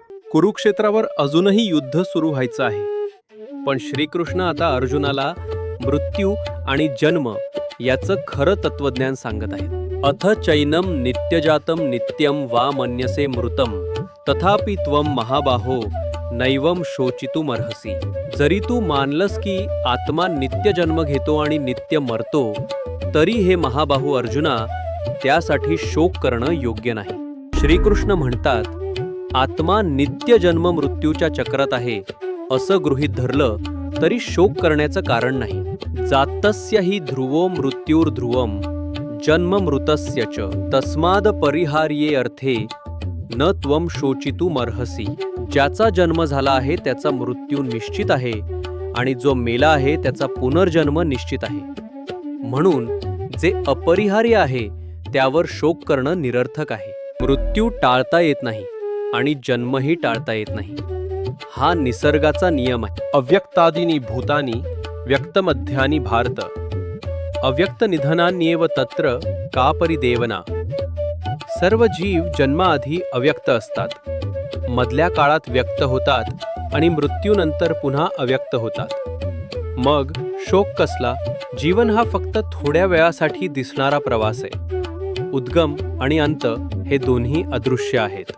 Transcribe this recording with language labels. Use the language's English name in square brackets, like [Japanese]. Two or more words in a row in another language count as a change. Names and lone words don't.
[Marathi] कुरुक्षेत्रावर अजूनही युद्ध सुरू व्हायचं आहे, पण श्रीकृष्ण आता अर्जुनाला मृत्यू आणि जन्म याचं खरं तत्वज्ञान सांगत आहेत. [Sanskrit] अथ चैनम नित्यजातम नित्यम वा मन्यसे मृतम तथापि त्वम महाबाहो नैवम शोचितुमर्हसि. [Marathi] जरी तू मानलंस की आत्मा नित्य जन्म घेतो आणि नित्य मरतो, तरी हे महाबाहू अर्जुना, त्यासाठी शोक करणं योग्य नाही. श्रीकृष्ण म्हणतात, आत्मा नित्य जन्म मृत्यूच्या चक्रात आहे असं गृहीत धरलं तरी शोक करण्याचं कारण नाही. [Sanskrit] जातस्य हि ध्रुवो मृत्युर्ध्रुवम जन्म मृतस्य च तस्माद परिहार्ये अर्थे न त्वम शोचितुमर्हसि. [Marathi] ज्याचा जन्म झाला आहे त्याचा मृत्यू निश्चित आहे आणि जो मेला आहे त्याचा पुनर्जन्म निश्चित आहे. म्हणून जे अपरिहार्य आहे त्यावर शोक करणं निरर्थक आहे. मृत्यू टाळता येत नाही आणि जन्मही टाळता येत नाही. हा निसर्गाचा नियम आहे. [Sanskrit] अव्यक्तादीनी भूतानी व्यक्तमध्यानी भारत अव्यक्त निधनान्येव तत्र का परिदेवना. [Marathi] सर्व जीव जन्माआधी अव्यक्त असतात, मधल्या काळात व्यक्त होतात आणि मृत्यूनंतर पुन्हा अव्यक्त होतात. मग शोक कसला? जीवन हा फक्त थोड्या वेळासाठी दिसणारा प्रवास आहे. उद्गम आणि अंत हे दोन्ही अदृश्य आहेत.